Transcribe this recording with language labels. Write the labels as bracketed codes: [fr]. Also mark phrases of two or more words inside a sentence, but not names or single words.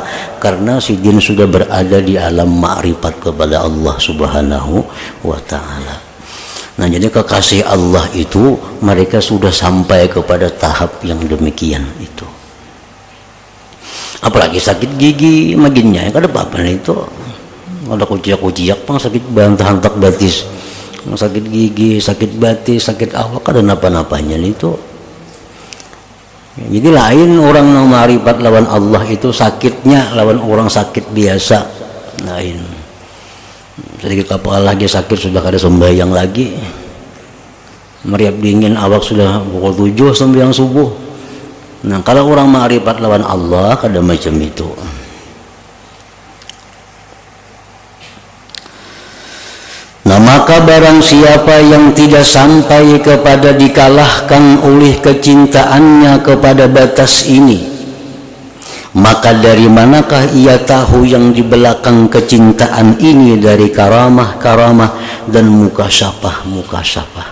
[id] Karena Sidin sudah berada di alam makrifat kepada Allah [ar] Subhanahu wa taala. [id] Nah, jadi kekasih Allah itu mereka sudah sampai kepada tahap yang demikian itu. [bjn] Apalagi sakit gigi maginnya ya kada apa-apa itu. Ada kuciak-kuciak pang sakit bantahan tak batis, sakit gigi, sakit batis, sakit awak, kada napa-napanya itu. Jadi lain orang yang ma'rifat lawan Allah itu sakitnya lawan orang sakit biasa lain. Sedikit kepala lagi sakit sudah kada sembahyang lagi, meriap dingin awak sudah pukul 7 sembahyang subuh. Nah, kalau orang ma'rifat lawan Allah kada macam itu. [id] Nah, maka barang siapa yang tidak sampai kepada dikalahkan oleh kecintaannya kepada batas ini, maka dari manakah ia tahu yang di belakang kecintaan ini dari karamah-karamah dan mukasyafah-mukasyafah.